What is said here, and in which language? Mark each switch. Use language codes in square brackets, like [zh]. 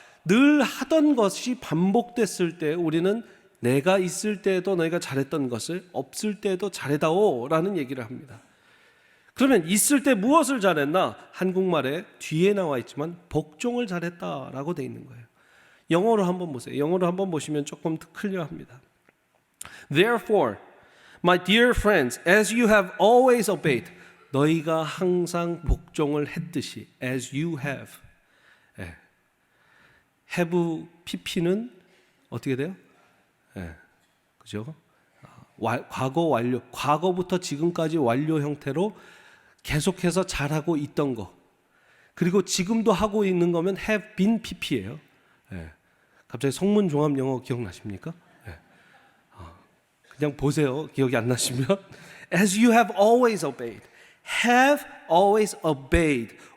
[ko] 늘 하던 것이 반복됐을 때 우리는 내가 있을 때에도 너희가 잘했던 것을 없을 때에도 잘해다오 라는 얘기를 합니다. 그러면 있을 때 무엇을 잘했나? 한국말에 뒤에 나와 있지만 복종을 잘했다라고 돼 있는 거예요. 영어로 한번 보세요. 영어로 한번 보시면 조금 더 클리어합니다. [en] Therefore, my dear friends, as you have always obeyed, [ko] 너희가 항상 복종을 했듯이, [en] as you have. [ko] have pp는 어떻게 돼요? 그죠? 과거 완료, 과거부터 지금까지 완료 형태로 계속해서 잘하고 있던 거, 그리고 지금도 하고 있는 거면 have been pp예요. 갑자기 성문 종합 영어 기억나십니까? 그냥 보세요. 기억이 안 나시면 [en] as you have always obeyed, have always obeyed.